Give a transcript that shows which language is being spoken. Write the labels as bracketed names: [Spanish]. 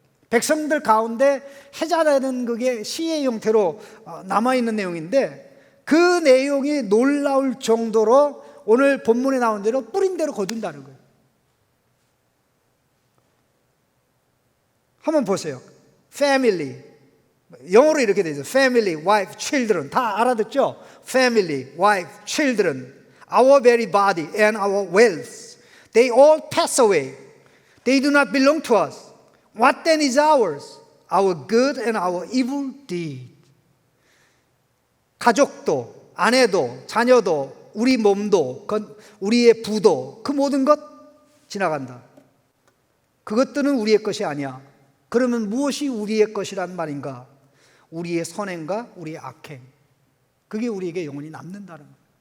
[Korean] 백성들 가운데 해자라는 그게 시의 형태로 남아있는 내용인데 그 내용이 놀라울 정도로 오늘 본문에 나온 대로 뿌린 대로 거둔다는 거예요. 한번 보세요. Family, 영어로 이렇게 되죠. [English] Family, wife, children. [Korean] 다 알아듣죠? [English] Family, wife, children, our very body and our wealth, they all pass away. They do not belong to us. What then is ours? Our good and our evil deed. [Korean] 가족도, 아내도, 자녀도, 우리 몸도, 우리의 부도, 그 모든 것 지나간다. 그것들은 우리의 것이 아니야. 그러면 무엇이 우리의 것이란 말인가? 우리의 선행과 우리의 악행. 그게 우리에게 영원히 남는다는 거예요.